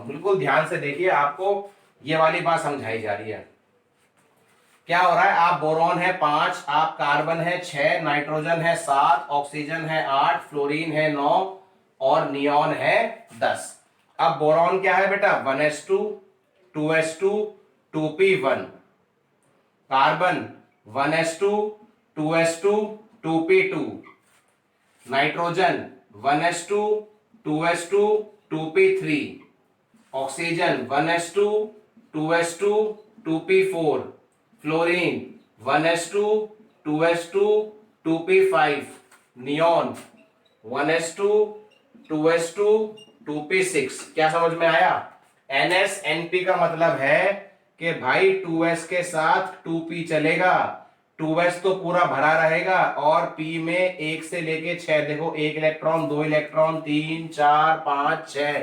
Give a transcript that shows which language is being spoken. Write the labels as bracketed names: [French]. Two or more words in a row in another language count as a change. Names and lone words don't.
[Hindi] बिल्कुल ध्यान से देखिए, आपको ये वाली बात समझाई जा रही है। क्या हो रहा है, आप बोरॉन है 5, आप कार्बन है 6, नाइट्रोजन है 7, ऑक्सीजन है 8, फ्लोरीन है 9 और नियोन है 10। अब बोरॉन क्या है बेटा, 1s2, 2s2, 2p1। कार्बन 1s2, 2s2, 2p2। नाइट्रोजन 1s2, 2s2, 2p3। ऑक्सीजन 1s2, 2s2, 2p4। फ्लोरीन 1s2, 2s2, 2p5। नियोन 1s2, 2s2, 2p6। क्या समझ में आया? NsNp का मतलब है कि भाई 2s के साथ 2p चलेगा, 2s तो पूरा भरा रहेगा और p में 1 से लेके 6, देखो 1 इलेक्ट्रॉन, 2 इलेक्ट्रॉन, 3, 4, 5, 6।